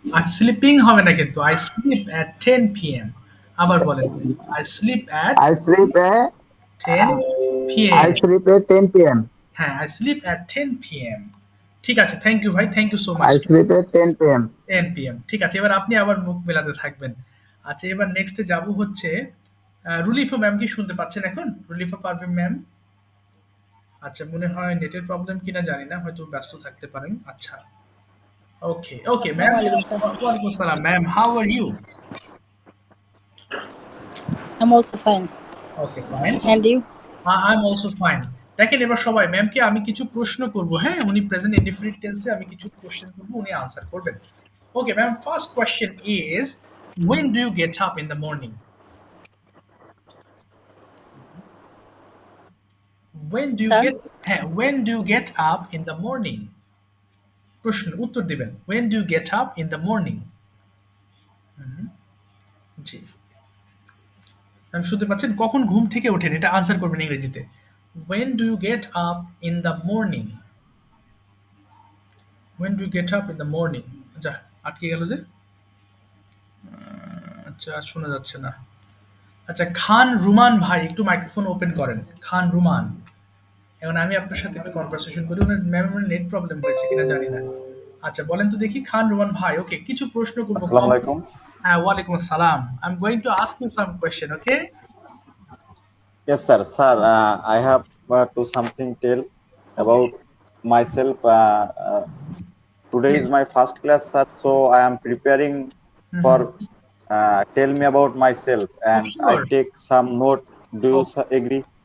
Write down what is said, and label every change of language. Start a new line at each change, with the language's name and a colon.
Bangla: Are sleeping হবে না কিন্তু,
English: I sleep at 10 p.m.
Bangla: আবার বলেন,
English: I sleep at I sleep 10 p.m. 10 p.m. হ্যাঁ, I sleep at 10 p.m.
Bangla: ঠিক আছে,
English: Thank you ভাই, thank you so much. I sleep 10 p.m. 10 p.m.
Bangla: ঠিক আছে, এবার আপনি আবার মুখ মেলাতে থাকবেন। আচ্ছা, এবার নেক্সটে যাব হচ্ছে রুলিফা ম্যাম। কি শুনতে পাচ্ছেন এখন? রুলিফা পারভিন ম্যাম। আচ্ছা, মনে হয় নেটের প্রবলেম কিনা জানি না, হয়তো ব্যস্ত থাকতে পারেন। আচ্ছা, ওকে ওকে ম্যাম। ওয়ালাইকুম আসসালাম ma'am,
English: How are you? I'm also fine. Okay, fine. And you? I am also fine.
Bangla: দেখেন, এবার সবাই ম্যামকে আমি কিছু প্রশ্ন করব, হ্যাঁ? উনি প্রেজেন্ট ইনডিফিনিট টেন্সে, আমি কিছু কোশ্চেন করব, উনি আনসার করবেন।
English: Okay ma'am, first question is, when do you get up in the morning? When do you Sir? when do you get up in the morning?
Bangla: প্রশ্ন উত্তর দিবেন,
English: when do you get up in the morning?
Bangla: জি, আমি শুনতে পাচ্ছেন, কখন ঘুম থেকে ওঠেন, এটা আনসার করবেন ইংরেজিতে।
English: when do you get up in the morning? when do you get up in the morning?
Bangla: আচ্ছা, আটকে গেল যে। আচ্ছা, শোনা যাচ্ছে না। আচ্ছা, খান রুমান ভাই, একটু মাইক্রোফোন ওপেন করেন। খান রুমান, এখন আমি আপনার সাথে একটু কনভারসেশন করি। ওনার ম্যামের নেট প্রবলেম হয়েছে কিনা জানি না। আচ্ছা, বলেন তো দেখি, খান রুমান ভাই। ওকে, কিছু প্রশ্ন করব। আসসালামু আলাইকুম। হ্যাঁ, ওয়ালাইকুম আসসালাম।
English: I am going to ask you some question, okay? Yes, sir. Sir, I have to something tell about myself. Today is my first class, sir. So I am preparing for tell me about myself, and I sure. take some note. Do you agree?